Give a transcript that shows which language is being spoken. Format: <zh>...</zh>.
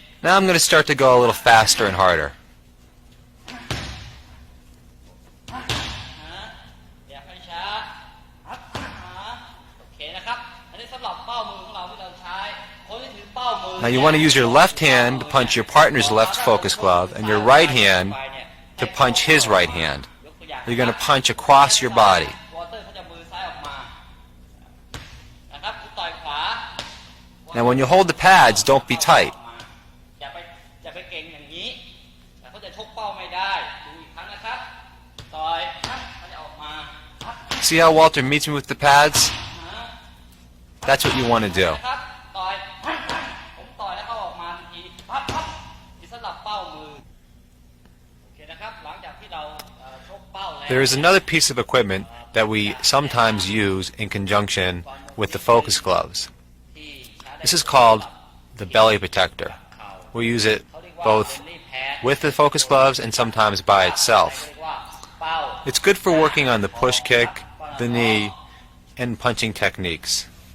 <en>Now I'm going to start to go a little faster and harder.</en> <th>อย่าให้ช้าปั๊บโอเคนะครับอันนี้สำหรับเป้ามือของเราที่เราใช้คนที่ถือเป้ามือ</th> <en>Now you want to use your left hand to punch your partner's left focus glove and your right hand to punch his right hand. You're going to punch across your body.</en> <th>วอเตอร์เขาจะมือซ้ายออกมานะครับต่อยขวา</th> <en>Now when you hold the pads, don't be tight.</en> <th>อย่าไปเก่งอย่างนี้แต่เขาจะชกเป้าไม่ได้ดูอีกครั้งนะครับต่อยปั๊บเขาจะออกมาปั๊บ</th> <en>See how Walter meets me with the pads? That's what you want to do.</en> <th>ครับต่อยผมต่อยแล้วเขาออกมาทันทีปั๊บปั๊บที่สำหรับเป้ามือโอเคนะครับหลังจากที่เราชกเป้าแล้ว</th> <en>There is another piece of equipment that we sometimes use in conjunction with the focus gloves. This is called the belly protector. We use it both with the focus gloves and sometimes by itself. It's good for working on the push kick, the knee, and punching techniques.</en>